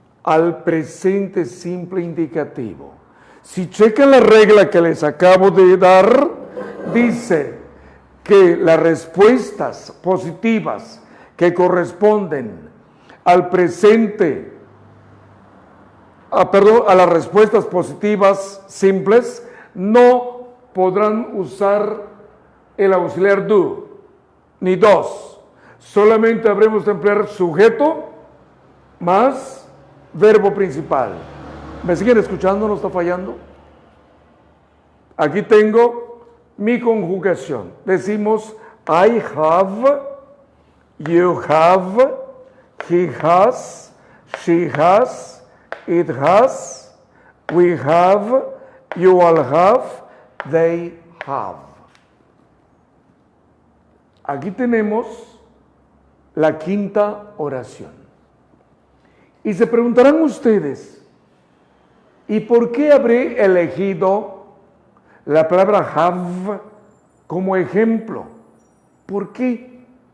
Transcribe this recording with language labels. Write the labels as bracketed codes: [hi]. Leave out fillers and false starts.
[es] al presente simple indicativo. Si checan la regla que les acabo de dar, dice que las respuestas positivas que corresponden al presente, a las respuestas positivas simples, no podrán usar el auxiliar do, ni dos. Solamente habremos de emplear sujeto más verbo principal. ¿Me siguen escuchando? ¿No está fallando? Aquí tengo mi conjugación. Decimos [en] I have, you have, he has, she has, it has, we have, you all have, they have. [es] Aquí tenemos la quinta oración. Y se preguntarán ustedes, ¿y por qué habré elegido la palabra have como ejemplo? ¿Por qué?